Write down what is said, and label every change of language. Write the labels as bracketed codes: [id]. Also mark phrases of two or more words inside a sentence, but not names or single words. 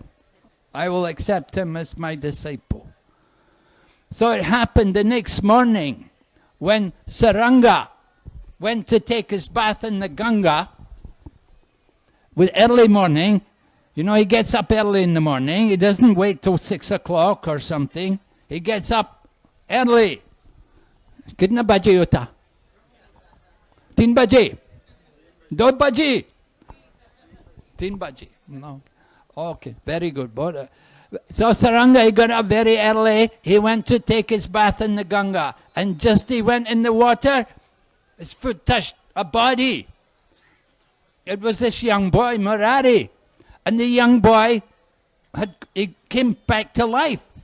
[en] I will accept him as my disciple. So it happened the next morning when Saranga went to take his bath in the Ganga, with early morning. You know, he gets up early in the morning. He doesn't wait till 6 o'clock or something. He gets up early. [hi] Kitna baje hota? 3 baje? 2 baje? 3 baje. No. [en] Okay, very good. So Saranga, he got up very early. He went to take his bath in the Ganga. And just he went in the water, his foot touched a body. It was this young boy, Murari. And the young boy, he came back to life.